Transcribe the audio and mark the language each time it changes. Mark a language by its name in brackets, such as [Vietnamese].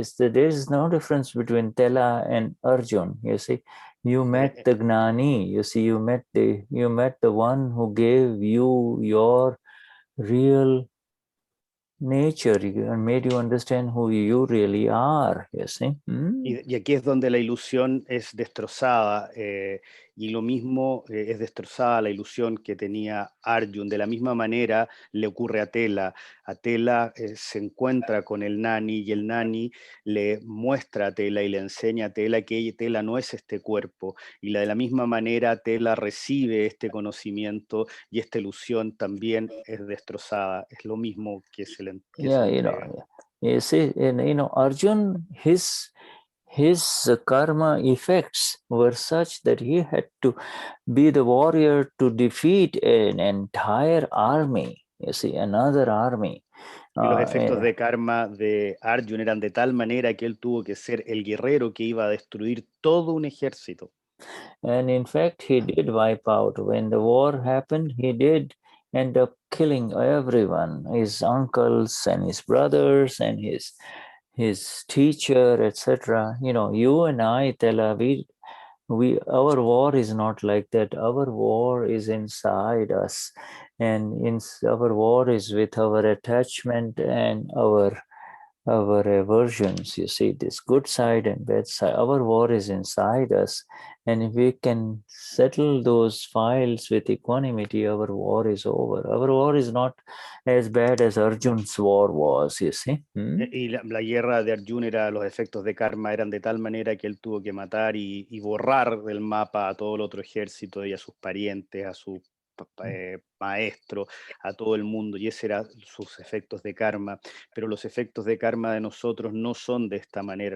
[English] There is no difference between Stella and Arjun, you see. You met the Gnani, you see, you met the one who gave you your real nature and made you understand who you really are, you see. [Spanish] Y aquí es donde la ilusión es destrozada, y lo mismo es destrozada la ilusión que tenía Arjun. De la misma manera le ocurre a Tela. A Tela se encuentra con el Gnani y el Gnani le muestra a Tela y le enseña a Tela que Tela no es este cuerpo. Y de la misma manera Tela recibe este conocimiento y esta ilusión también es destrozada. Es lo mismo que se le entrega. [English] You see, Arjun, his karma effects were such that he had to be the warrior to defeat an entire army, you see, another army. [Spanish] Y los efectos de karma de Arjun eran de tal manera que él tuvo que ser el guerrero que iba a destruir todo un ejército. [English] And in fact, he did wipe out. When the war happened, he did end up killing everyone, his uncles and his brothers and his teacher, etc. You and I, Tela, our war is not like that. Our war is inside us, and our war is with our attachment and our our aversions, you see, this good side and bad side. Our war is inside us. And if we can settle those files with equanimity, our war is over. Our war is not as bad as Arjun's war was, you see. [Spanish] Y la guerra de Arjuna era, los efectos de karma eran de tal manera que él tuvo que matar y borrar del mapa a todo el otro ejército y a sus parientes, a su maestro, a todo el mundo, y ese eran sus efectos de karma. Pero los efectos de karma de nosotros no son de esta manera.